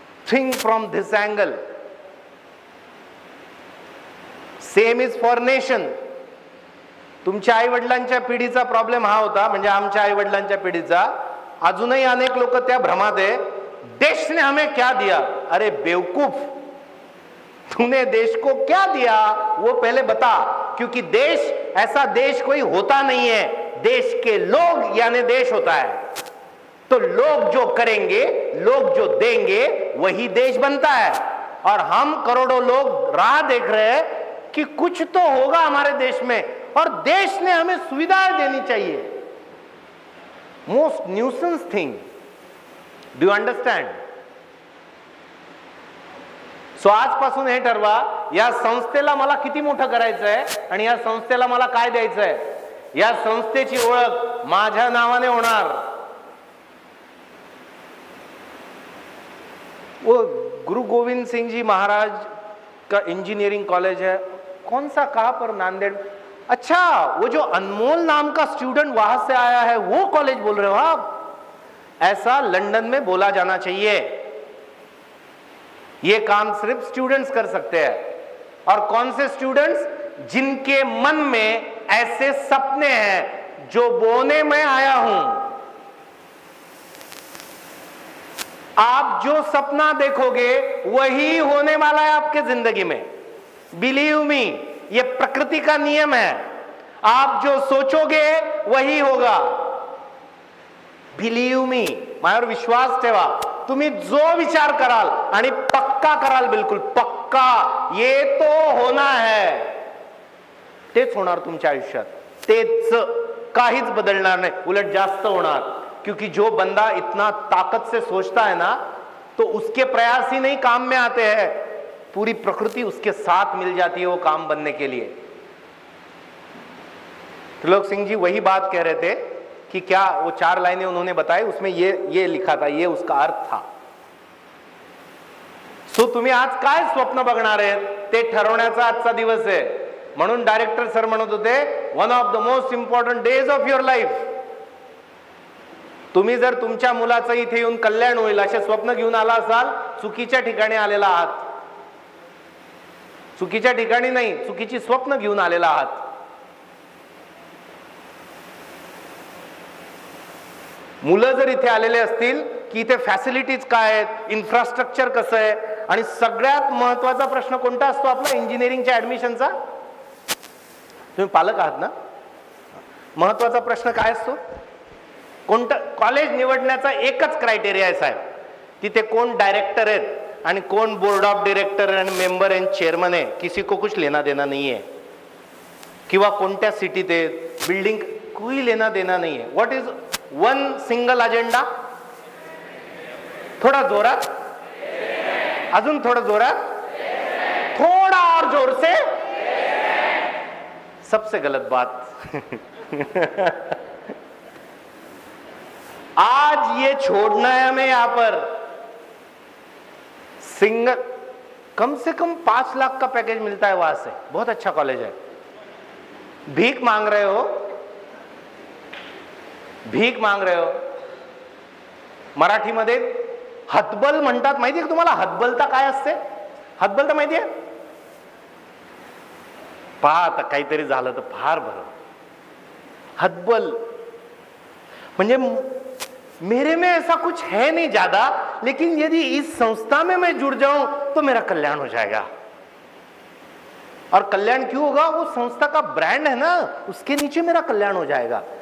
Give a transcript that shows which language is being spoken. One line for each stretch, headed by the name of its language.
English: Think from this angle. Same is for nation.
Marathi: तुमच्या आई वडिलांच्या पिढीचा प्रॉब्लेम हा होता, म्हणजे आमच्या आई वडिलांच्या पिढीचा. अजूनही अनेक लोक त्या भ्रमात आहे,
Hindi: देश ने हमें क्या दिया. अरे बेवकूफ, तूने देश को क्या दिया वो पहले बता. क्योंकि देश, ऐसा देश कोई होता नहीं है. देश के लोग यानी देश होता है। तो लोग जो करेंगे, लोग जो देंगे, वही देश बनता है। और हम करोड़ों लोग राह देख रहे हैं कि कुछ तो होगा हमारे देश में, और देश ने हमें सुविधाएं देनी चाहिए।
English: Most nuisance thing, do you understand?
Marathi: So आजपासून हे ठरवा, या संस्थेला मला किती मोठं करायचं आहे आणि या संस्थेला मला काय द्यायचं आहे। या संस्थेची ओळख माझ्या नावाने होणार।
Hindi: वो गुरु गोविंद सिंह जी महाराज का इंजीनियरिंग कॉलेज है, कौन सा, कहां पर? नांदेड़। अच्छा, वो जो अनमोल नाम का स्टूडेंट वहां से आया है, वो कॉलेज बोल रहे हो आप? ऐसा लंदन में बोला जाना चाहिए। ये काम सिर्फ स्टूडेंट्स कर सकते हैं। और कौन से स्टूडेंट्स? जिनके मन में ऐसे सपने हैं जो बोने में आया हूं। आप जो सपना देखोगे वही होने वाला है आपके जिंदगी में।
English: believe me,
Hindi: ये प्रकृति का नियम है। आप जो सोचोगे वही होगा।
English: believe me,
Marathi: माझ्यावर विश्वास ठेवा। तुम्ही जो विचार कराल आणि पक्का कराल, बिलकुल पक्का,
Hindi: ये तो होना है,
Marathi: तेच होणार तुमच्या आयुष्यात। तेच, काहीच बदलणार नाही, उलट जास्त होणार।
Hindi: क्योंकि जो बंदा इतना ताकत से सोचता है ना, तो उसके प्रयास ही नहीं काम में आते हैं, पूरी प्रकृति उसके साथ मिल जाती है वो काम बनने के लिए। त्रिलोक सिंह जी वही बात कह रहे थे कि क्या वो 4 लाइनें उन्होंने बताई, उसमें ये लिखा था, ये उसका अर्थ था।
Marathi: सो तुम्ही आज काय स्वप्न बघणार आहेत ते ठरवण्याचा आजचा दिवस आहे। म्हणून डायरेक्टर सर म्हणत होते,
English: One of the most important days of your life.
Marathi: तुम्ही जर तुमच्या मुलाचं इथे येऊन कल्याण होईल असे स्वप्न घेऊन आला असाल, चुकीच्या ठिकाणी आलेला आहात। चुकीच्या ठिकाणी नाही, चुकीची स्वप्न घेऊन आलेला आहात। मुलं जर इथे आलेले असतील की इथे फॅसिलिटीज काय आहेत, इन्फ्रास्ट्रक्चर कसं आहे, आणि सगळ्यात महत्वाचा प्रश्न कोणता असतो आपला इंजिनिअरिंगच्या ऍडमिशनचा? तुम्ही पालक आहात ना, महत्वाचा प्रश्न काय असतो? कोणतं कॉलेज निवडण्याचा एकच क्रायटेरिया आहे साहेब, तिथे कोण डायरेक्टर आहेत आणि कोण बोर्ड ऑफ डायरेक्टर आणि मेंबर एंड चेअरमन आहे,
Hindi: किसी को कुछ लेना देना नहीं है।
Marathi: किंवा कोणत्या सिटीत आहे, बिल्डिंग,
Hindi: कोई लेना देना नहीं है।
English: What is one single agenda?
Marathi: थोड़ा जोरात, अजून थोड़ा जोरात,
Hindi: थोड़ा और जोर से। सबसे गलत बात आज ये छोड़ना है हमें। यहां पर सिंगल, कम से कम 5 लाख का पैकेज मिलता है वहां से, बहुत अच्छा कॉलेज है। भीख मांग रहे हो, भीक मांग रहे हो।
Marathi: मराठीमध्ये हतबल म्हणतात, माहिती आहे तुम्हाला हतबलता काय असते? हतबलता माहिती आहे? पहा आता काहीतरी झालं तर फार बरं। हतबल म्हणजे
Hindi: मेरे में ऐसा कुछ है नहीं ज्यादा, लेकिन यदि इस संस्था में मैं जुड़ जाऊं तो मेरा कल्याण हो जाएगा। और कल्याण क्यों होगा? वो संस्था का ब्रांड है ना, उसके नीचे मेरा कल्याण हो जाएगा।